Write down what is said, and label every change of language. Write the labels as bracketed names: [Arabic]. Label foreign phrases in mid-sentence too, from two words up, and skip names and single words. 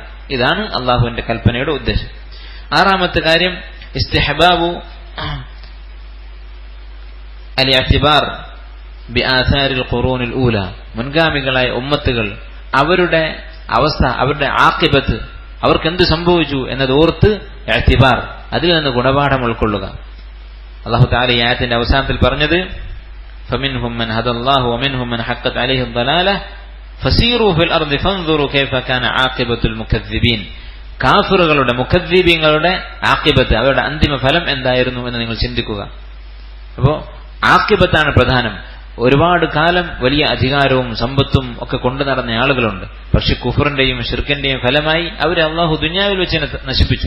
[Malayalam] ഇതാണ് അള്ളാഹുവിന്റെ കൽപ്പനയുടെ ഉദ്ദേശം. ആറാമത്തെ കാര്യം, [Arabic] استحباب الاعتبار بآثار القرون الأولى. [Malayalam] മുൻഗാമികളായ ഉമ്മത്തുകൾ അവരുടെ അവസ്ഥ, അവരുടെ ആഖിബത്ത്, അവർക്ക് എന്ത് സംഭവിച്ചു എന്നത് ഓർത്ത് ഇഅ്തിബാർ, അതിൽ നിന്ന് ഗുണപാഠം ഉൾക്കൊള്ളുക. [Arabic] الله تعالى [Malayalam] ഈ ആയത്തിന്റെ അവസാനത്തിൽ പറഞ്ഞത്, [Arabic] فمنهم من هدى الله ومنهم من حقت عليه الضلالة فسيروا في الأرض فانظروا كيف كان عاقبة المكذبين. [Malayalam] കാഫിറുകളുടെ, മുകദ്ദിബീങ്ങളുടെ ആഖിബത്ത്, അവരുടെ അന്തിമ ഫലം എന്തായിരുന്നു എന്ന് നിങ്ങൾ ചിന്തിക്കുക. അപ്പോ ആഖിബത്താണ് പ്രധാനം. ഒരുപാട് കാലം വലിയ അധികാരവും സമ്പത്തും ഒക്കെ കൊണ്ടു നടന്ന ആളുകളുണ്ട്. പക്ഷെ കുഫറിന്റെയും ശിർക്കിന്റെയും ഫലമായി അവരെ അള്ളാഹു ദുനിയാവിൽ വെച്ച് നശിപ്പിച്ചു.